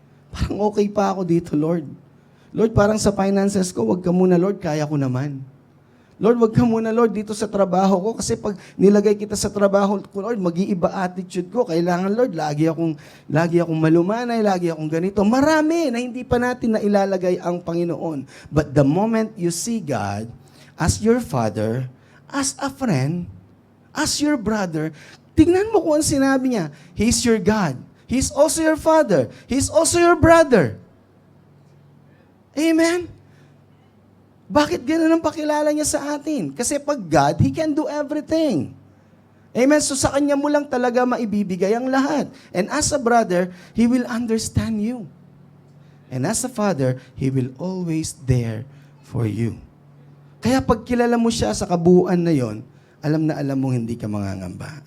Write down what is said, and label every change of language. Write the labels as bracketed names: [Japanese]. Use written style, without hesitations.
[Filipino] Parang okay pa ako dito, Lord. Lord, parang sa finances ko, wag ka muna, Lord, kaya ko naman. Lord, wag ka muna, Lord, dito sa trabaho ko kasi pag nilagay kita sa trabaho ko, Lord, mag-iiba attitude ko. Kailangan, Lord, lagi akong malumanay, lagi akong ganito. Marami na hindi pa natin na ilalagay ang Panginoon. [English] But the moment you see God as your Father, as a friend, as your brother, [Filipino] tingnan mo kung ang sinabi niya. [English] He's your God. He's also your Father. He's also your brother. Amen? [Filipino] Bakit gano'n ang pakilala niya sa atin? [English] Kasi pag God, He can do everything. Amen? [Filipino] So sa Kanya mo lang talaga maibibigay ang lahat. [English] And as a brother, He will understand you. And as a father, He will always there for you. [Filipino] Kaya pag kilala mo siya sa kabuuan na yon, alam na alam mong hindi ka mangangamba.